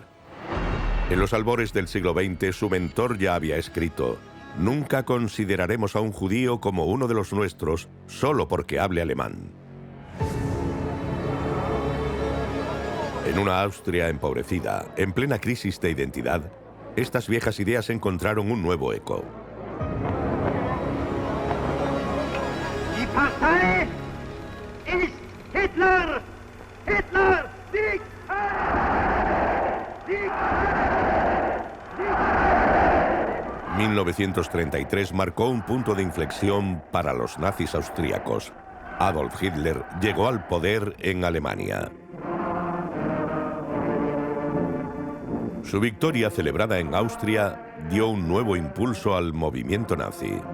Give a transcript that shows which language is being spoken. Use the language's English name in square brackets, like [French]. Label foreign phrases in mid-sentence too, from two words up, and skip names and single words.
[Spanish] En los albores del siglo XX, su mentor ya había escrito: «Nunca consideraremos a un judío como uno de los nuestros solo porque hable alemán». En una Austria empobrecida, en plena crisis de identidad, estas viejas ideas encontraron un nuevo eco. [German] Die Partei ist Hitler! Hitler! Sieg! Sieg! [Spanish] 1933 marcó un punto de inflexión para los nazis austríacos. Adolf Hitler llegó al poder en Alemania. Su victoria, celebrada en Austria, dio un nuevo impulso al movimiento nazi.